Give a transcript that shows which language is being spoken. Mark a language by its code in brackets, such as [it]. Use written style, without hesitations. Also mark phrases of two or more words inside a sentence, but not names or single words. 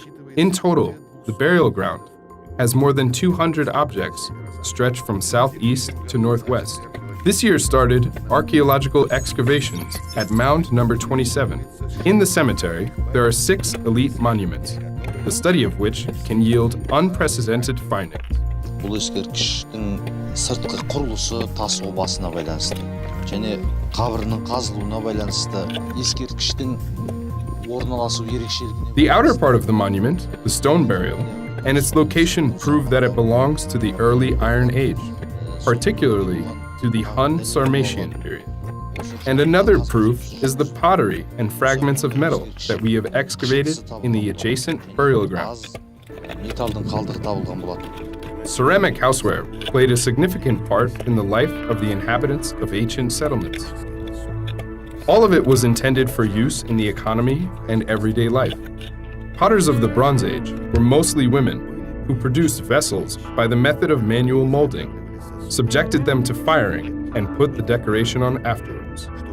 [en] In total, the burial ground has more than 200 objects stretched from southeast to northwest. This year started archaeological excavations at mound number 27. In the cemetery, there are 6 elite monuments, the study of which can yield unprecedented findings. [kk] Бұл ескерткіштің сыртқы құрылысы тас обасына байланысты және қабірінің қазылуына байланысты ескерткіштің орналасу ерекшелігіне. [en] The outer part of the monument, the stone burial, and its location prove that it belongs to the early Iron Age, particularly to the Hun Sarmatian period. And another proof is the pottery and fragments of metal that we have excavated in the adjacent burial ground. [kk] Металдың қалдығы табылған болатын. [en] Ceramic houseware played a significant part in the life of the inhabitants of ancient settlements. All of it was intended for use in the economy and everyday life. Potters of the Bronze Age were mostly women who produced vessels by the method of manual molding, subjected them to firing, and put the decoration on afterwards.